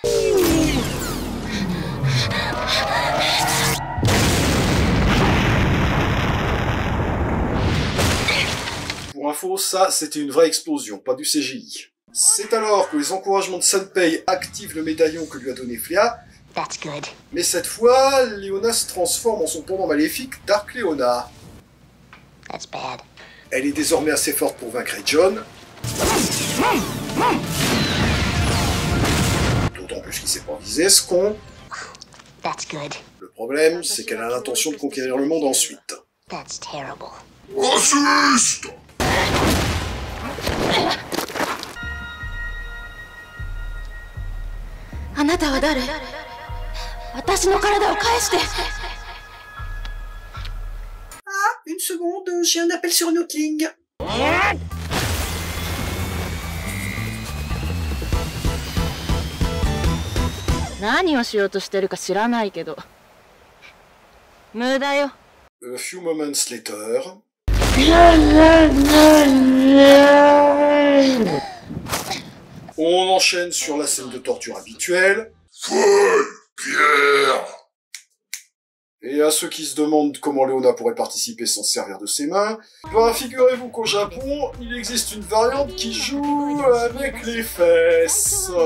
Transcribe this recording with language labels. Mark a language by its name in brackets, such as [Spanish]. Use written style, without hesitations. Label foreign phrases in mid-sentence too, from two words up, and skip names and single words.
[French] Pour info, ça c'était une vraie explosion, pas du CGI. C'est alors que les encouragements de Sunpei activent le médaillon que lui a donné Flea. [English] That's good. [French] Mais cette fois, Leona se transforme en son pendant maléfique Dark Leona. [English] That's bad. [French] Elle est désormais assez forte pour vaincre Ejion. D'autant plus qu'il s'est pas visé ce con. [English] That's good. [French] Le problème, c'est qu'elle a l'intention de conquérir le monde ensuite. [English] That's terrible. [French] Raciste! [Japanese] あなたは誰？私の体を返して。 [French] Ah, une seconde, j'ai un appel sur Notling. [Japanese] 何をしようとしてるか知らないけど。無駄よ。 [English] A few moments later... [French] On enchaîne sur la scène de torture habituelle. Feuille, pierre. Et à ceux qui se demandent comment Leona pourrait participer sans se servir de ses mains, ben figurez-vous qu'au Japon, il existe une variante qui joue avec les fesses.